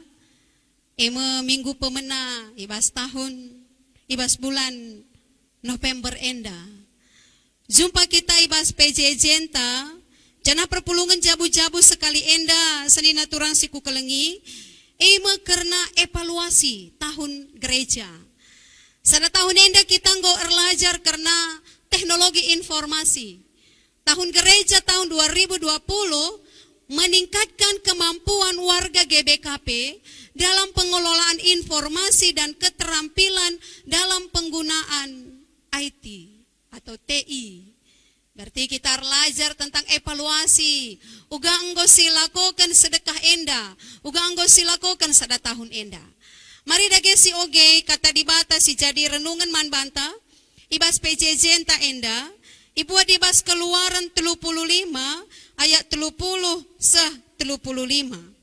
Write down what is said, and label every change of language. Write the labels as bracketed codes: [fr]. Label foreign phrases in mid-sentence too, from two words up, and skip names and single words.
[btx] Minggu pemena ibas tahun, ibas bulan November enda. Jumpa kita ibas PJJ enta, jana perpulungan jabu-jabu sekali enda, senina turang siku kelengi, karena evaluasi tahun gereja. Sada tahun enda kita nggo erlajar karena teknologi informasi. [id] Tahun gereja tahun 2020 meningkatkan kemampuan warga GBKP dalam pengelolaan informasi dan keterampilan dalam penggunaan IT atau TI. Berarti kita belajar tentang evaluasi. [btx] Uga enggo silakukan sedekah enda, uga enggo silakukan sada tahun enda. Mari dage si oge kata dibata si jadi renungan man banta, ibas PJJ enta enda, ibuat ibas Keluaran 35 ayat 30 seh 35.